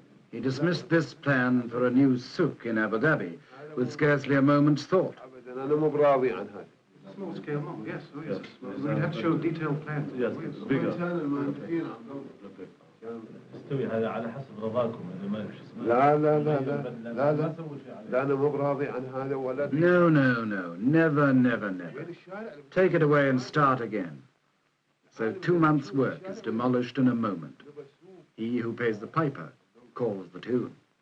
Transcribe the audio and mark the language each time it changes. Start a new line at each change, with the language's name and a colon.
English: He dismissed this plan for a new souk in Abu Dhabi with scarcely a moment's thought. Small scale, no, yes, oh yes. We'd have to show detailed plans. Yes, bigger.
Arabic: استوي هذا على حسب رضاكم إذا ما لا لا لا لا لا لا لا أنا مو براضي عن هذا ولا.
English: No, no, no, never, never, never. Take it away and start again. So 2 months' work is demolished in a moment. He who pays the piper calls the tune.